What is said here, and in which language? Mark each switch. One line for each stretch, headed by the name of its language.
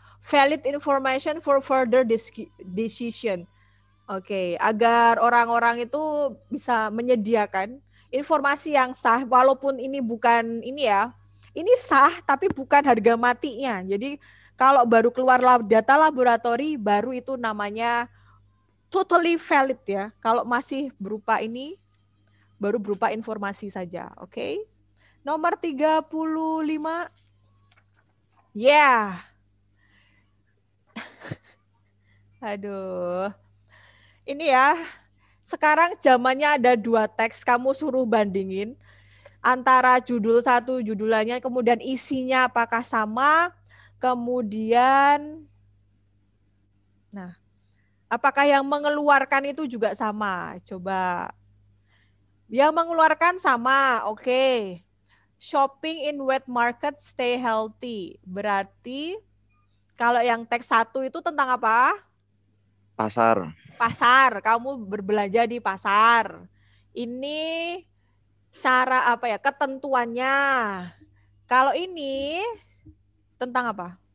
English: Valid information for further decision.
Indonesian: Oke, agar orang-orang itu bisa menyediakan informasi yang sah, walaupun ini bukan ini ya, ini sah tapi bukan harga matinya. Jadi kalau baru keluar data laboratori, baru itu namanya
English: totally valid
Indonesian: ya. Kalau masih berupa ini, baru berupa informasi saja. Oke. Nomor 35.
English: Yeah.
Indonesian: Aduh. Ini ya, sekarang zamannya ada 2 teks, kamu suruh bandingin antara judul satu, judulannya, kemudian isinya apakah sama, kemudian, nah, apakah yang mengeluarkan itu juga sama? Coba. Yang mengeluarkan sama, oke.
English: Shopping in wet market, stay healthy.
Indonesian: Berarti kalau yang teks 1 itu tentang apa? Pasar. Pasar, kamu berbelanja di pasar. Ini cara apa ya, ketentuannya. Kalau ini tentang apa?